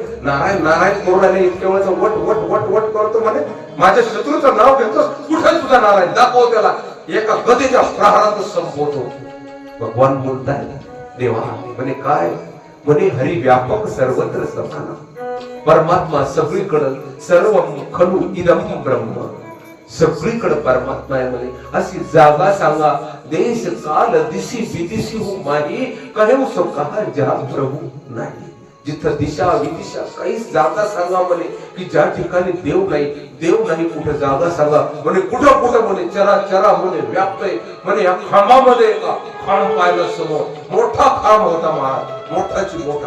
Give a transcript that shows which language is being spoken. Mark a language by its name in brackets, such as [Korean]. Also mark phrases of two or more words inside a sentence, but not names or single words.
[Marathi] नारायण नारायण करू राहिले इतक्या वेळेचा वट वट वट वट करतो म्हणे. माझ्या शत्रूचं नाव घेतो, कुठे तुझा नारायण दाखव त्याला. एका गदेच्या प्रहारातच संपवतो. भगवान बोलताय देवा म्हणे काय म्हणे [Awadhi] हरी व्यापक सर्वत्र समान. [Marathi] परमात्मा सगळीकडे, [Sanskrit] सर्व खलु इदम ब्रह्म. [Marathi] सगळीकडे परमात्मा आहे म्हणे. अशी जागा सांगा, [Awadhi] देश काल दिशी विदिशी हो माही, कहे सो कहा जहा प्रभू नाही. [Marathi] जिथं दिशा विदिशा काहीच जागा सांगा म्हणे की ज्या ठिकाणी देव नाही. देव नाही कुठे जागा सांगा म्हणे. कुठं कुठं म्हणे चरा चरा म्हणे व्याप्त आहे म्हणे. या खांबामध्ये का खांब पाहिलं समोर, मोठा खांब होता महाराज, मोठाची मोठा.